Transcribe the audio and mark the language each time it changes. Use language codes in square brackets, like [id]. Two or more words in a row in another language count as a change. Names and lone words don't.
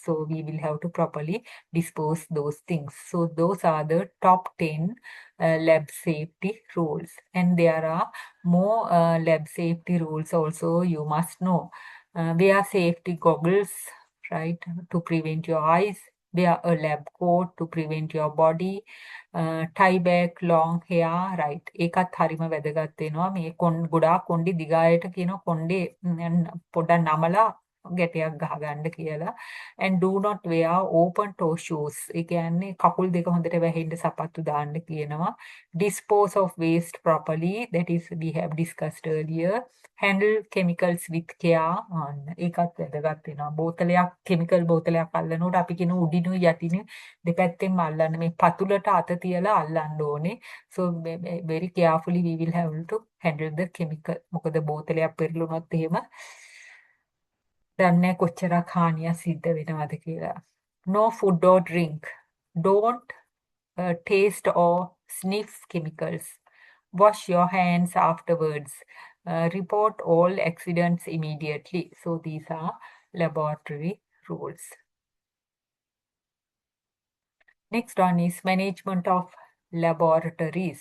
[en] So we will have to properly dispose those things. So those are the top 10 lab safety rules. And there are more lab safety rules also you must know. Wear safety goggles, right, to prevent your eyes. Wear a lab coat to prevent your body. tie back long hair, right. [si] ඒකත් හරිම වැදගත් වෙනවා. මේ ගොඩාක් කොණ්ඩේ දිගායට කියන කොණ්ඩේ පොඩ්ඩක් නමලා ගැටයක් ගහගන්න කියලා. [en] And do not wear open toe shoes. [si] ඒ කියන්නේ කකුල් දෙක හොඳට වැහෙන්න සපත්තු දාන්න කියනවා. [en] Dispose of waste properly. That is we have discussed earlier. Handle chemicals with care. [si] ඒකත් වැදගත් වෙනවා. බෝතලයක් chemical බෝතලයක් අල්ලනකොට අපි කියන උඩිනුයි යටිනුයි දෙපැත්තෙන්ම අල්ලන්න මේ පතුලට අත තියලා අල්ලන්න ඕනේ. [en] So very carefully we will have to handle the chemical. [si] මොකද බෝතලයක් පෙරළුනොත් එහෙම දන්නේ කොච්චරක් හානියක් සිද්ධ වෙනවද කියලා. [en] No food or drink. Don't taste or sniff chemicals. Wash your hands afterwards. Report all accidents immediately. So these are laboratory rules. Next one is management of laboratories.